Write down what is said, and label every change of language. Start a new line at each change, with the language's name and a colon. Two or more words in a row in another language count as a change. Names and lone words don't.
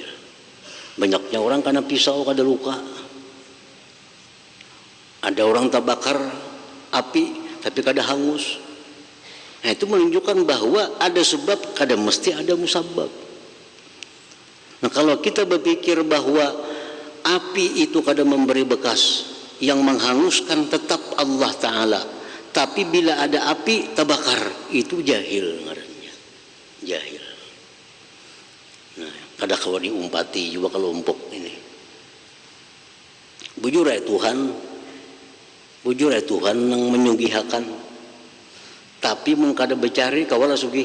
Banjar: Banyaknya orang kena pisau kada luka. Ada orang terbakar api tapi kada hangus. Nah, itu menunjukkan bahwa ada sebab, kada mesti ada musabab. Nah, kalau kita berpikir bahwa api itu kada memberi bekas, yang menghanguskan tetap Allah Ta'ala, tapi bila ada api terbakar, itu jahil ngarannya. Jahil. Nah, kada kawan diumpati juga kelompok ini. Bujur ya Tuhan yang menyugihakan, tapi mengkada bercari kawala sugih.